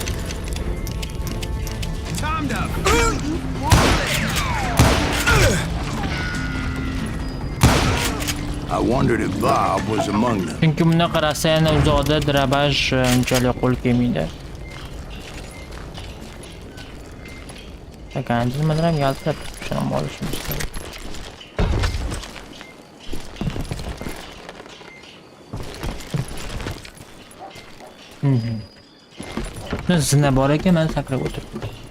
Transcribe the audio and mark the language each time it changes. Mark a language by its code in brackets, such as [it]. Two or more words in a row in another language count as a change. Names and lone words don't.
[en] Time to I wondered if Bob was among them. [uz] Chunki buni qarasa yana uzoqda drabaj unchalik qo'l kelmaydi. Mekanizmlar ham yaltirab shuni olishimiz kerak. Zina bor ekan, men sakrab o'tirdim.